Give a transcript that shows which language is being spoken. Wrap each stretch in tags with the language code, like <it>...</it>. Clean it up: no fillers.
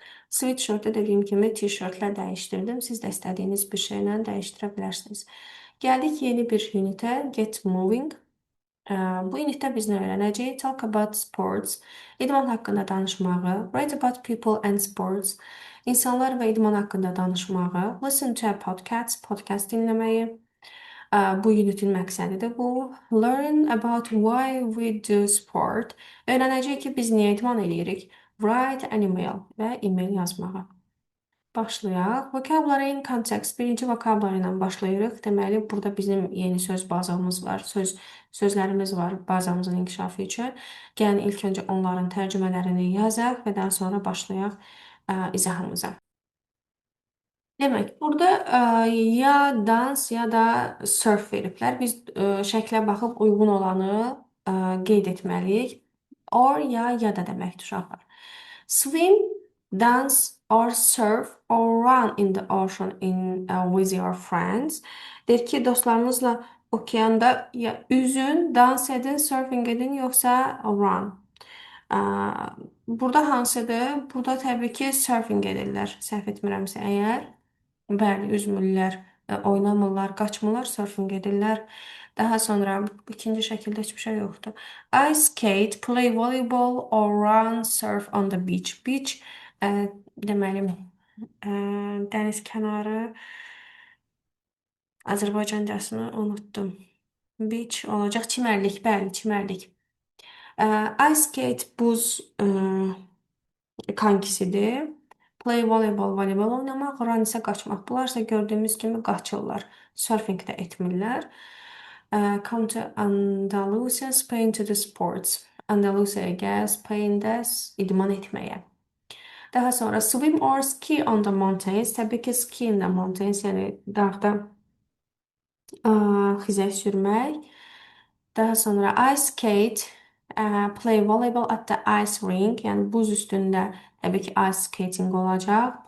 <az>Sweatshirt-ı dediyim kimi t-shirtlə dəyişdirdim. Siz də istədiyiniz bir şeylə dəyişdirə bilərsiniz. Gəldik yeni bir unitə,</az> <en>get moving.</en> <az>Bu unitdə biz nə öyrənəcəyik?</az> <en>Talk about sports,</en> <az>idman haqqında danışmağı,</az> <en>write about people and sports,</en> <az>insanlar və idman haqqında danışmağı,</az> <en>listen to a podcast,</en> <az>podcast dinləməyi. Bu unitin məqsədi də bu.</az> <en>Learn about why we do sport.</en> <az>Öyrənəcəyik ki, biz niyə idman edirik.</az> <en>Write an email</en> <az>və e-mail yazmağı. Başlayaq.</az> <en>Vocabulary in context.</en> <az>Birinci vokabulary ilə başlayırıq. Deməli, burada bizim yeni söz bazamız var. Sözlərimiz var bazamızın inkişafı üçün. Gəlin ilk öncə onların tərcümələrini yazaq və daha sonra başlayaq izahımıza. Demək, burada ya dans ya da surf veriblər. Biz şəklə baxıb uyğun olanı qeyd etməliyik. Or ya da deməkdir uşaqlar.</az> <en>Swim, dance or surf or run in the ocean with your friends.</en> <az>Deyir ki, dostlarınızla okeanda ya üzün, dans edin, surfing edin, yoxsa run. Burada hansıdır? Burada təbii ki, surfing edirlər. Səhv etmirəmsə əgər. Bəli, üzmürlər, oynamırlar, qaçmırlar, surfing edirlər. Daha sonra ikinci şəkildə heç bir şey yoxdur.</az> <en>Ice skate, play volleyball or run, surf on the beach.</en> <az>Beach deməli dəniz kənarı. Azərbaycancasını unutdum. Beach olacaq çimərlik, bəli, çimərlik. Ice skate buz kankisidir. Play voleybol, voleybol oynamaq, run isə qaçmaq. Bunlar isə gördüyümüz kimi qaçırlar. Surfing də etmirlər.</az> <en>Come to Andalusia, Spain to the sports.</en> <az>Andalusiyaya gəl, Spain-də idman etməyə. Daha sonra</az> <en>swim or ski on the mountains.</en> <az>Təbii ki,</az> <en>ski in the mountains,</en> <az>yəni dağda xizək sürmək. Daha sonra</az> <en>ice skate, play volleyball at the ice rink.</en> <az>Yəni buz üstündə təbii ki ice skating olacaq.</az>